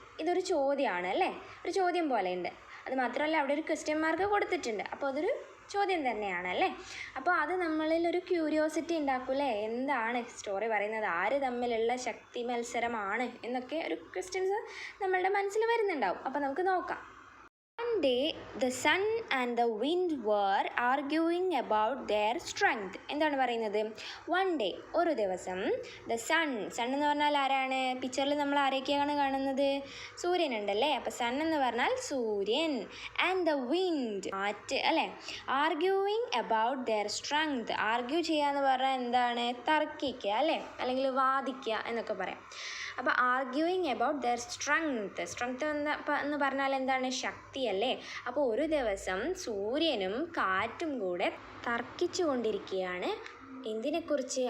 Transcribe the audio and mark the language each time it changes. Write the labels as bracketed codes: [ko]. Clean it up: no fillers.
[ml] ഇതൊരു ചോദ്യമാണ് അല്ലേ. ഒരു ചോദ്യം പോലെയുണ്ട്. അത് മാത്രമല്ല അവിടെ ഒരു ക്വസ്റ്റ്യൻ മാർക്ക് കൊടുത്തിട്ടുണ്ട്. അപ്പോൾ അതൊരു ചോദ്യം തന്നെയാണ് അല്ലേ. അപ്പോൾ അത് നമ്മളിൽ ഒരു ക്യൂരിയോസിറ്റി ഉണ്ടാക്കൂലേ. എന്താണ് സ്റ്റോറി പറയുന്നത്? ആര് തമ്മിലുള്ള ശക്തി മത്സരമാണ് എന്നൊക്കെ ഒരു ക്വസ്റ്റ്യൻസ് നമ്മളുടെ മനസ്സിൽ വരുന്നുണ്ടാവും. അപ്പോൾ നമുക്ക് നോക്കാം. [en] One day, the sun and the wind were arguing about their strength. [ml] എന്താണ് പറയുന്നത്? [en] One day, [ml] ഒരു ദിവസം, [en] the sun [ml] എന്ന് പറഞ്ഞാൽ ആരാണ്? പിക്ചറിൽ നമ്മൾ ആരൊക്കെയാണ് കാണുന്നത്? സൂര്യനുണ്ടല്ലേ. അപ്പോൾ സൺ എന്ന് പറഞ്ഞാൽ സൂര്യൻ. [en] and the wind, [ml] കാറ്റ് അല്ലേ. [en] arguing about their strength. [ml] Argue ചെയ്യുക എന്ന് പറഞ്ഞാൽ എന്താണ്? തർക്കിക്കുക അല്ലേ, അല്ലെങ്കിൽ വാദിക്കുക എന്നൊക്കെ പറയാം. അപ്പോൾ [en] arguing about their strength [ml] എന്ന് പറഞ്ഞാൽ എന്താണ്? ശക്തി അല്ലേ. അപ്പോൾ ഒരു ദിവസം സൂര്യനും കാറ്റും കൂടെ തർക്കിച്ചു കൊണ്ടിരിക്കുകയാണ്. എന്തിനെക്കുറിച്ച്?